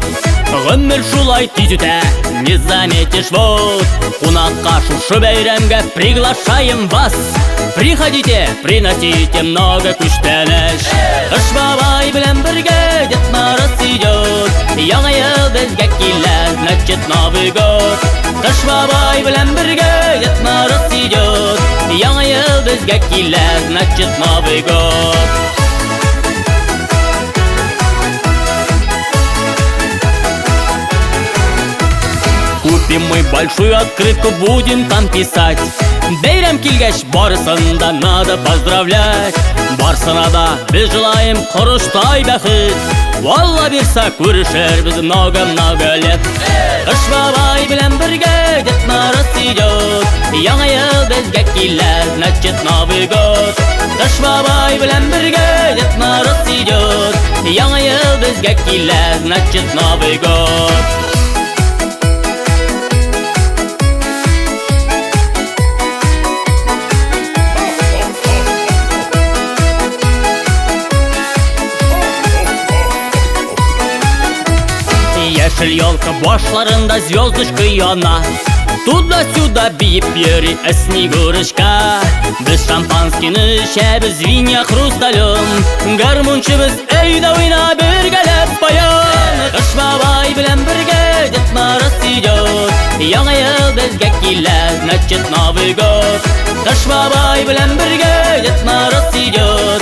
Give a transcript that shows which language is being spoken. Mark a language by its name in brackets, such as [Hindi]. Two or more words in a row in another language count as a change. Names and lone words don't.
[Tatar] Гомер шулай тиз үтә, [Russian] не заметишь вот. [Tatar] Кунакка шушы бәйрәмгә [Russian] приглашаем вас. Приходите, приносите много күчтәнәш. [Tatar] Кыш бабай белән бергә [Russian] Дед Мороз идет. [Tatar] Яңа ел безгә килә, [Russian] значит Новый год. [Tatar] Кыш бабай белән бергә [Russian] Дед Мороз идет. [Tatar] Яңа ел безгә килә, [Russian] значит Новый год. Купим мы большую открытку, будем там писать. [Tatar] Бәйрәм килгәч, барысын да [Russian] надо поздравлять. [Tatar] Барсына да без желаем корыштай бәхет. Валла бирса күрешербез [Russian] много-много лет. [Tatar] Кыш бабай белән бергә [Russian] Дед Мороз идет. [Tatar] Яңа ел безгә килә, [Russian] значит Новый год. [Tatar] Кыш бабай белән бергә [Russian] Дед Мороз идет. [Tatar] Яңа ел безгә килә, [Russian] значит Новый год. [Tatar] Яшел елка башларында звездочка яна. Туда-сюда биеп йөри Снегурочка. Без шампанскийны эчәбез [Russian] виня хрусталем. [Tatar] Гармунчыбыз өйдә уйна бергәләп баян. Кыш бабай белән бергә [Russian] Дед Мороз идет. [Tatar] Яңа ел безгә килә, [Russian] значит Новый год. [Tatar] Кыш бабай белән бергә [Russian] Дед Мороз идет.